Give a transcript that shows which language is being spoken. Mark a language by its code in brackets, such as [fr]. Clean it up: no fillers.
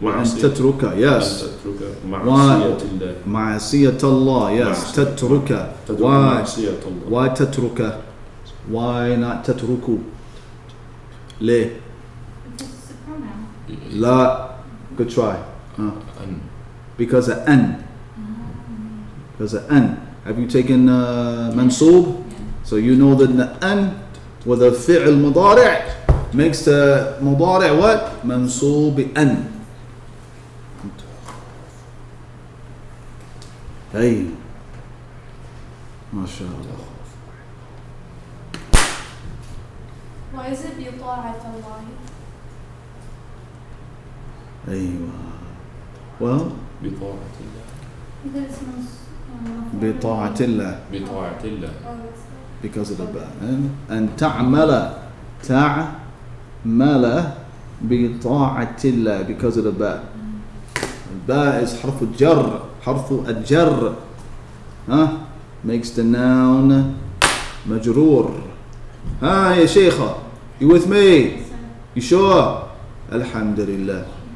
[ar] وَأن تترك, [en] yes. [ar] أن تترك معصية الله. معصية الله, [en] yes. [ar] تترك. [en] Why? [ar] معصية الله. [en] Why تترك? Why not تتركوا? [ar] ليه? [en] Because it's a pronoun. [ar] لا. [en] Good try. [ar] أن. [en] Because of an. Because of an. Have you taken mansoob? Yeah. So you know that the an with a fi'l mudari' makes the mudari' what? Mansoob bi an. Hey. MashaAllah. Why is it [ar] بطاعة الله? أيوة. [en] Well, [ar] بطاعة الله. [en] Because it's [ar] بطاعة الله. بطاعة الله. [en] Oh, that's Because of the ba. And ta'mala. [ar] Ta'mala بطاعة الله. [en] Because of the ba. Ba is [ar] حرف الجر. حرف الجر. [en] Makes the noun [ar] مجرور. يا شيخة, [en] you with me? Yes, sir. You sure? Alhamdulillah.